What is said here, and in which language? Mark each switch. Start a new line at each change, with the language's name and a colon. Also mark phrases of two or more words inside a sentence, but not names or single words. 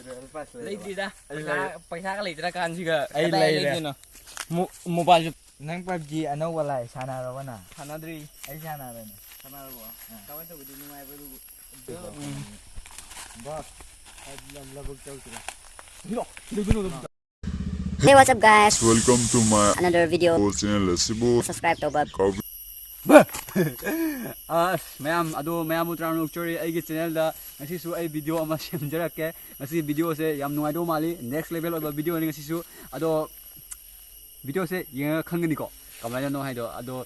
Manipuri: ꯂꯩꯇ꯭ꯔꯤꯗ ꯄꯩꯁꯥꯒ ꯂꯩꯇ꯭ꯔ ꯀꯥꯟꯁꯤꯒ ꯑꯩ ꯂꯩꯔꯦ ꯃꯣꯕꯥꯏꯜꯁꯨ ꯅꯪ PUBG ꯑꯅꯧꯕ ꯂꯥꯏ ꯁꯥꯟꯅꯔꯕ ꯅꯪ ꯁꯥꯟꯅꯗ꯭ꯔꯤ ꯑꯩ ꯁꯥꯟꯅꯔꯅꯤ ꯁꯥꯟꯅꯔꯕꯣ ꯀꯃꯥꯏꯅ ꯇꯧꯕꯗꯤ ꯅꯨꯡꯉꯥꯏꯕ ꯑꯗꯨꯕꯨ boss labag chawsira
English: Hey, what's up guys? Welcome to my Another video. channel. Subscribe to Bob.
Manipuri: ꯃꯌꯥꯝ ꯑꯗꯣ ꯃꯌꯥꯝꯕꯨ ꯇꯔꯥꯝꯅ ꯑꯣꯛꯆꯔꯤ ꯑꯩꯒꯤ ꯆꯦꯅꯦꯜꯗ ꯉꯁꯤꯁꯨ ꯑꯩ ꯚꯤꯗꯤꯑꯣ ꯑꯃ ꯁꯦꯝꯖꯔꯛꯀꯦ ꯉꯁꯤ ꯚꯤꯗꯤꯑꯣꯁꯦ ꯌꯥꯝ ꯅꯨꯡꯉꯥꯏꯗꯧ ꯃꯥꯜꯂꯤ
English: next level
Manipuri: ꯑꯣꯏꯕ ꯚꯤꯗꯤꯑꯣꯅꯤ ꯉꯁꯤꯁꯨ ꯑꯗꯣ ꯚꯤꯗꯤꯑꯣꯁꯦ ꯌꯦꯡꯉꯒ ꯈꯪꯒꯅꯤꯀꯣ ꯀꯃꯥꯏꯅꯅꯣ ꯍꯥꯏꯗꯣ ꯑꯗꯣ